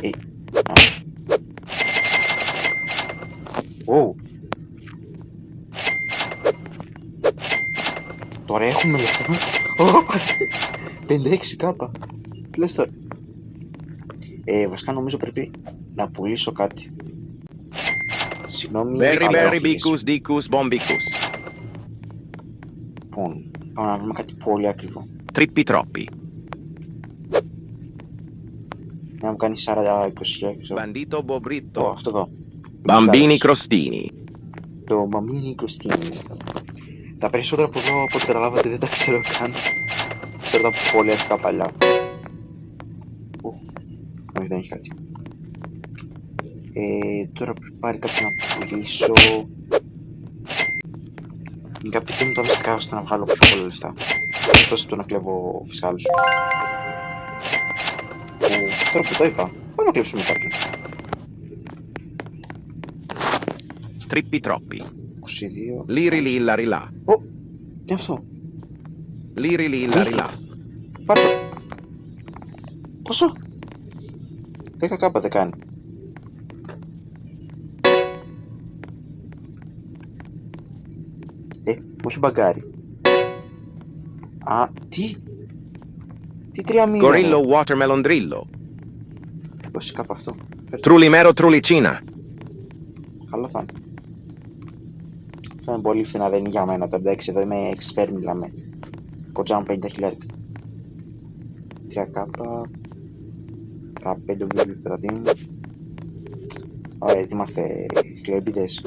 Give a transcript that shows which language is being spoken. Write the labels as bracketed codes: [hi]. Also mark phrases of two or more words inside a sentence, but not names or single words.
[el] Τώρα έχουμε λεφτά. 56 κάπα. Τι λες τώρα? Βασικά νομίζω πρέπει να πουλήσω κάτι. Συγγνώμη. Berry bicus dicus bombicus. Λοιπόν, πάμε να βρούμε κάτι πολύ ακριβό. Trippi troppi. Να μου κάνει 40-20 ξέρω. Bandito bobrito. Αυτό εδώ. Bambini crostini. Το μπαμπίνι κρουστίνι. Τα περισσότερα από εδώ, από ό,τι καταλάβατε, δεν τα ξέρω καν. Ξέρω τα πολύ αρχικά παλιά. Όχι, δεν έχει κάτι. Τώρα πρέπει πάρει κάτι να πουλήσω. Κάποιοι δίνουν τα μυστικά ώστε να βγάλω πιο πολλά λεφτά. Εκτός από το να κλέβω φυσικάλους. Τώρα που το είπα, πάμε να κλέψουμε κάποιον. Trippi troppi. 22. Liri lilla rilà. Τι είναι αυτό? Liri lilla rilà. Πάρε το. Πόσο? 10 κάπα δεν κάνει. Μου έχει μπαγκάρει. Τι 3 μήνες. Gorillo watermelon drillo. Πόση κάπα αυτό? Trulimero trulicina. Καλό θα είναι. Θα είναι πολύ φθηνά, δεν είναι για μένα. Τα 66 εδώ είμαι expert, μιλάμε. Κοτζάμ 50.000. 3 κάπα. Τα 5 κατατείνουν. Ωραία, γιατί είμαστε χλέμπιδες.